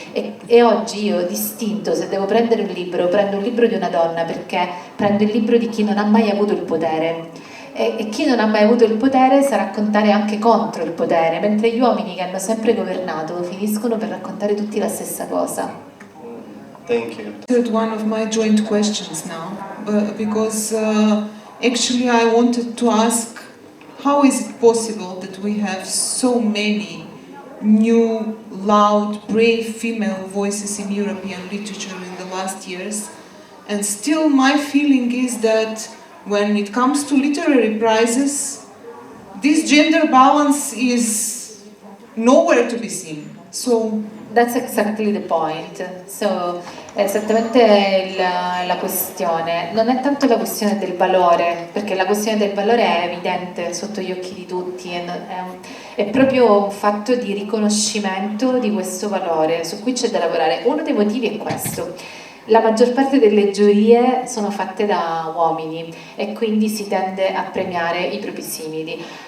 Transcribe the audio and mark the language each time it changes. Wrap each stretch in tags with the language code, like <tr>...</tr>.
<it>E oggi io distinto, se devo prendere un libro, prendo un libro di una donna perché prendo il libro di chi non ha mai avuto il potere. E chi non ha mai avuto il potere sa raccontare anche contro il potere, mentre gli uomini che hanno sempre governato finiscono per raccontare tutti la stessa cosa.</it> <en>Thank you. One of my joint questions now, because actually I wanted to ask, how is it possible that we have so many new, loud, brave female voices in European literature in the last years, and still my feeling is that when it comes to literary prizes, this gender balance is nowhere to be seen. So that's exactly the point.</en> <it>So, è esattamente la questione. Non è tanto la questione del valore, perché la questione del valore è evidente sotto gli occhi di tutti, è proprio un fatto di riconoscimento di questo valore, su cui c'è da lavorare. Uno dei motivi è questo. La maggior parte delle giurie sono fatte da uomini e quindi si tende a premiare i propri simili.</it>